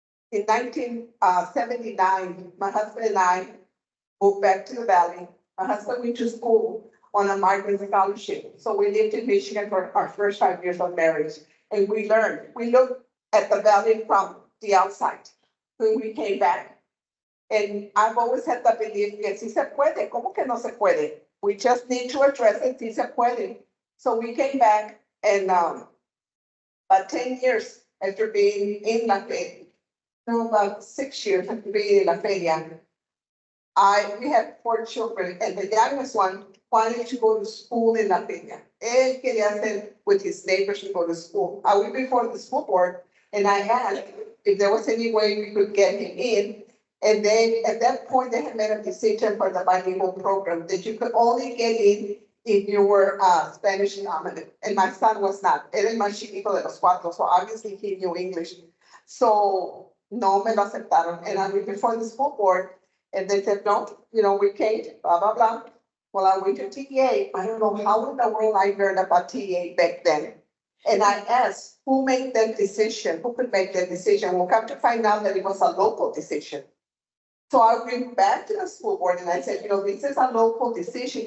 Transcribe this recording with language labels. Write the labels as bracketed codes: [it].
[en] In 1979, my husband and I moved back to the Valley. My husband went to school on a migrant scholarship. So we lived in Michigan for our first 5 years of marriage. And we learned, we looked at the Valley from the outside when we came back. And I've always had the belief [es] que si se puede, ¿cómo que no se puede? [en] We just need to address it, [es] si se puede. [en] So we came back and about 10 years after being in La Feria, no, about 6 years after being in La Feria, we had 4 children, and the youngest one wanted to go to school in La Feria. [es] Él quería hacer [en] with his neighbors to go to school. I went before the school board, and I asked if there was any way we could get him in. And then at that point, they had made a decision for the bilingual program that you could only get in if you were Spanish dominant. And my son was not. [es] Él es más chiquito de los cuatro, [en] so obviously he knew English. [es] So no me lo aceptaron. [en] And I went before the school board, and they said, no, we can't, blah, blah, blah. Well, I went to TEA. I don't know how in the world I learned about TEA back then. And I asked, who made that decision? Who could make that decision? We'll come to find out that it was a local decision. So I went back to the school board and I said, this is a local decision.